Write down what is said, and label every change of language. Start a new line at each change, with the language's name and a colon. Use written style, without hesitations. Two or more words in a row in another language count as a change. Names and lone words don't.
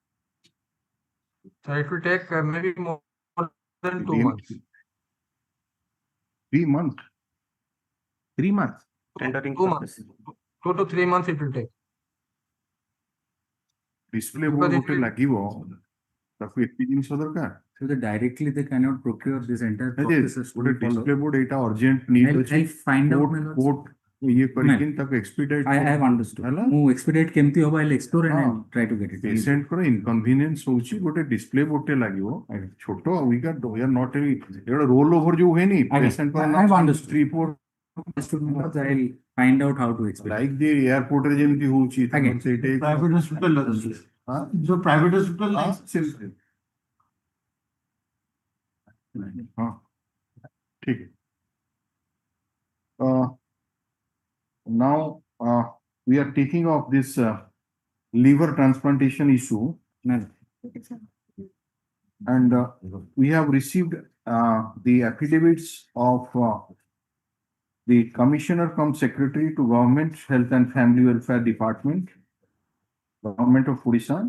English: So it will take maybe more than 2 months. 3 months. 3 months. Tendering 2 months. 2 to 3 months it will take. Display board Because it
Odia: ଗୋଟେ
English: will-
Odia: ଲାଗିବ ତାକୁ ଏତେ ଜିନିଷ ଦରକାର.
English: So that directly they cannot procure this entire
Odia: ଗୋଟେ
English: process to
Odia: ଗୋଟେ
English: follow. display board ଏଇଟା urgent need ଅଛି. I'll find out. my lords.
Odia: କୋର୍ଟ ଇଏ କରିକି ତାକୁ expedite
English: I have understood.
Odia: ହେଲା.
English: ମୁଁ expedite
Odia: କେମିତି ହବ
English: I'll explore and
Odia: ହଁ।
English: I'll try to get it.
Odia: Patient ଙ୍କର inconvenience ହଉଛି ଗୋଟେ
English: display board
Odia: ଟେ ଲାଗିବ.
English: ଛୋଟ we are not a ଗୋଟେ roll over
Odia: ଯୋଉ ହୁଏନି
English: patient ଙ୍କର I have understood. 3-4 Understood, my lords. I'll find out how to expedite. like the airport
Odia: ରେ ଯେମିତି ହଉଛି
English: Again.
Odia: ସେଇଟା
English: Private hospital ଅଛି.
Odia: ହଁ
English: जो private hospital
Odia: ହଁ ନାହିଁ। ସେମିତି ହଁ ଠିକ है.
English: Now we are taking off this liver transplantation issue, and we have received the affidavits of the Commissioner cum Secretary to Government Health and Family Welfare Department, Government of Odisha.